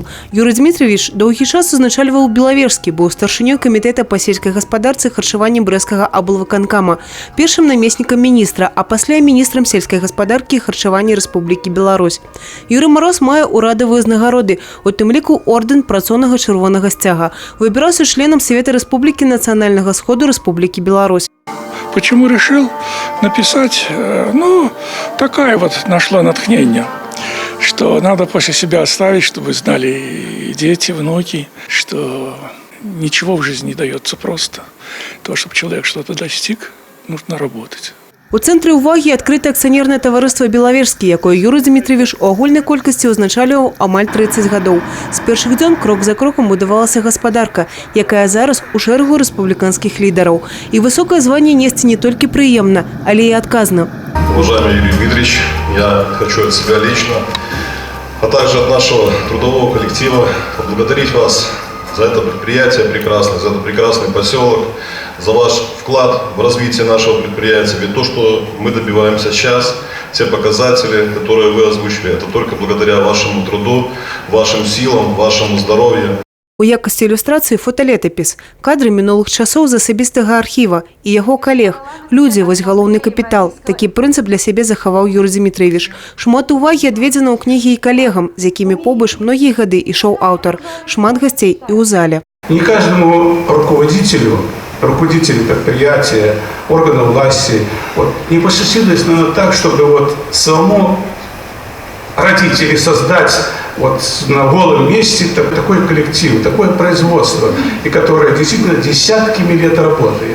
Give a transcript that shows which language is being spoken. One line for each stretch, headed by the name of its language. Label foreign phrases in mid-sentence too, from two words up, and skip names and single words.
Belarusian: Юрый Дмитриевич доўгі час узначальваў Белавежскі, быў старшынёй камітэта па сельскай гаспадарцы харчавання брэсцкага аблвыканкама, першым намеснікам міністра, а пасля міністрам сельскай гаспадаркі і харчавання Рэспублікі Беларусь. Юрый Мароз мае ўрадавыя ўзнагароды, у тым ліку ордэн працоўнага чырвонага сцяга. Выбіраўся членам Совета Рэспублікі Нацыянальнага сходу Рэспублікі Беларусь.
Russian: Почему решил написать? Ну, такая вот нашло натхнение, что надо после себя оставить, чтобы знали и дети, внуки, что ничего в жизни не дается просто. То, чтобы человек что-то достиг, нужно работать.
Belarusian: У цэнтры ўвагі адкрыта акцыянернае таварыства «Белавежскі», якое Юрый Дмитриевич у агульнай колькасці ўзначальваў амаль 30 гадоў. З першых дзён крок за крокам будавалася гаспадарка, якая зараз у шэрагу рэспубліканскіх лідараў. І высокае званне несці не толькі прыемна, але і адказна.
Russian: Уважаемый Юрий Дмитриевич, я хочу от себя лично, а также от нашего трудового коллектива поблагодарить вас за это предприятие прекрасное, за этот прекрасный поселок, за ваш вклад в развитие нашего предприятия. Ведь то, что мы добиваемся сейчас, те показатели, которые вы озвучили, это только благодаря вашему труду, вашим силам, вашему здоровью.
Belarusian: У якасці ілюстрацыі фоталетапіс, кадры мінулых часоў з асабістага архіва і яго калег. Людзі – вось галоўны капітал. Такі прынцып для сябе захаваў Юрый Дмитриевич. Шмат увагі адведзена ў кнігі і калегам, з якімі побач многія гады ішоў аўтар. Шмат гасцей і ў зале.
Russian: Не каждому руководителю предприятия, органа власти не посчастливилось, но так, чтобы самому родить или создать на голом месте такой коллектив, такое производство, и которое действительно десятками лет работает.